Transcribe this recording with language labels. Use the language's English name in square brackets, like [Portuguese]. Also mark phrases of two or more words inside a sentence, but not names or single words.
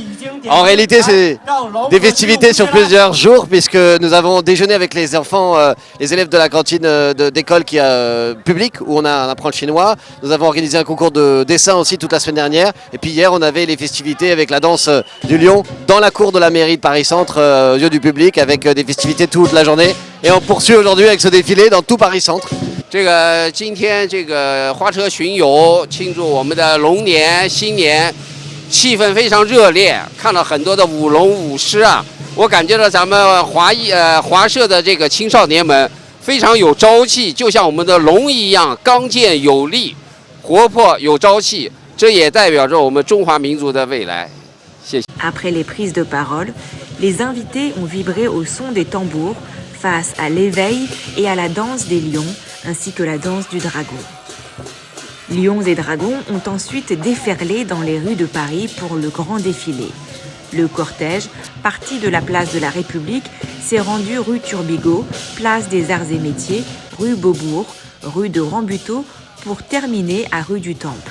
[French] En réalité, c'est des festivités sur plusieurs jours puisque nous avons déjeuné avec les enfants, les élèves de la cantine d'école publique où on apprend le chinois. Nous avons organisé un concours de dessin aussi toute la semaine dernière. Et puis hier, on avait les festivités avec la danse du lion dans la cour de la mairie de Paris-Centre, aux yeux du public, avec des festivités toute la journée. Et on poursuit aujourd'hui avec ce défilé dans tout Paris-Centre. [Chinese] 今天花车巡游，庆祝我们的龙年新年，气氛非常热烈。看到很多的舞龙舞狮啊，我感觉到咱们华社的这个青少年们非常有朝气，就像我们的龙一样刚健有力、活泼有朝气。这也代表着我们中华民族的未来。谢谢。 [French] Après les prises de parole, les invités ont vibré au son des tambours face à l'éveil et à la danse des lions, ainsi que la danse du dragon. Lions et dragons ont ensuite déferlé dans les rues de Paris pour le grand défilé. Le cortège, parti de la place de la République, s'est rendu rue Turbigo, place des Arts et Métiers, rue Beaubourg, rue de Rambuteau, pour terminer à rue du Temple.